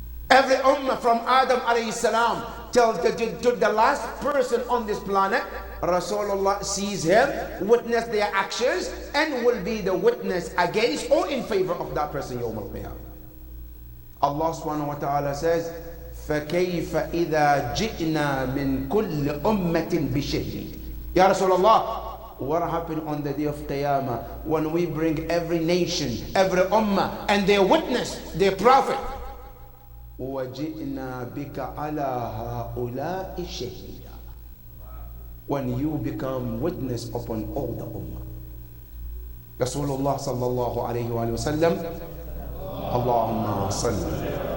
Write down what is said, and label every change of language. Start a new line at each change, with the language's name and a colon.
English: Every ummah from Adam alayhi salam till the last person on this planet, Rasulullah sees him, witness their actions, and will be the witness against or in favor of that person yawm al-qiyamah. Allah subhanahu wa ta'ala says,
Arabic: فَكَيْفَ إِذَا جِئْنَا مِنْ كُلِّ أُمَّةٍ بِشَهِيدٍ.
English: Ya Rasulullah, what happened on the day of Qiyamah when we bring every nation, every ummah and their witness, their prophet?
Arabic: وَجِئْنَا بِكَ عَلَى هَؤُلَاءِ شَهِيدًا.
English: When you become witness upon all the ummah. Rasulullah sallallahu alayhi wa sallam, Allahumma salli.